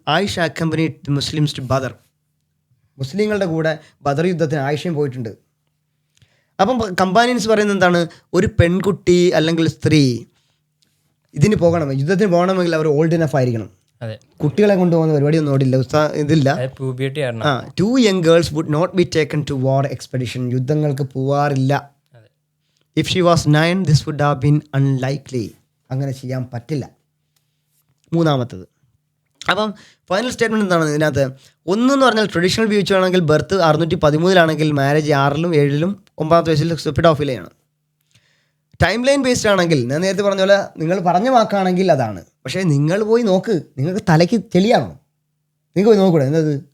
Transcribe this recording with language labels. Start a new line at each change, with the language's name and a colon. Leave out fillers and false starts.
English: Aisha accompany Muslims to Badr.
Malayalam: മുസ്ലിങ്ങളുടെ കൂടെ ബദർ യുദ്ധത്തിന് ആയിഷയും പോയിട്ടുണ്ട്. അപ്പം കമ്പാനിയൻസ് പറയുന്നത് എന്താണ്? ഒരു പെൺകുട്ടി അല്ലെങ്കിൽ സ്ത്രീ ഇതിന് പോകണം, യുദ്ധത്തിന് പോകണമെങ്കിൽ അവർ ഓൾഡ് ഇനഫ് ആയിരിക്കണം. അതെ, കുട്ടികളെ കൊണ്ടുപോകുന്ന പരിപാടിയൊന്നും ഓടില്ല, ഇതില്ല. പ്യൂബിലിറ്റി കാരണം.
English: 2 young girls would not be taken to war expedition.
Malayalam: യുദ്ധങ്ങൾക്ക് പോവാറില്ല.
English: If she was 9, this would have been unlikely.
Malayalam: അങ്ങനെ ചെയ്യാൻ പറ്റില്ല. മൂന്നാമത്തത്. അപ്പം ഫൈനൽ സ്റ്റേറ്റ്മെൻറ്റ് എന്താണ് ഇതിനകത്ത്? ഒന്നെന്ന് പറഞ്ഞാൽ ട്രഡീഷണൽ വ്യൂ വെച്ചാണെങ്കിൽ ബർത്ത് 613 മാരേജ് 6-ലും 7-ലും 9ാമത്തെ വയസ്സിൽ പെഡോഫിലയാണ്. ടൈം ലൈൻ ബേസ്ഡ് ആണെങ്കിൽ ഞാൻ നേരത്തെ പറഞ്ഞ പോലെ നിങ്ങൾ പറഞ്ഞ വാക്കാണെങ്കിൽ അതാണ്. പക്ഷേ നിങ്ങൾ പോയി നോക്ക്, നിങ്ങൾക്ക് തലയ്ക്ക് ചെളിയാണോ? നിങ്ങൾക്ക് പോയി നോക്കൂടെ എന്നത്?